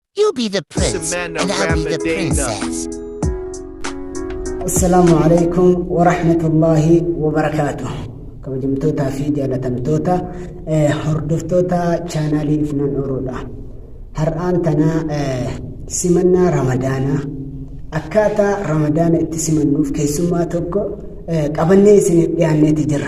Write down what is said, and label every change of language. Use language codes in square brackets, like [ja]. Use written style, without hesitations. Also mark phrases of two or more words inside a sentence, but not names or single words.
[en] be the prince and I'll be the princess. [ar] السلام عليكم ورحمة الله وبركاته. [om] Kabajamtoota fi jaalatamtoota hordoftoota chaanaalii Ifnaan Oroodha. Har'aan tana simannaa Ramadaanaa akkaataa Ramadaana itti simannuuf keessummaa tokko qabannee isiniif dhiyaanneeti jirra.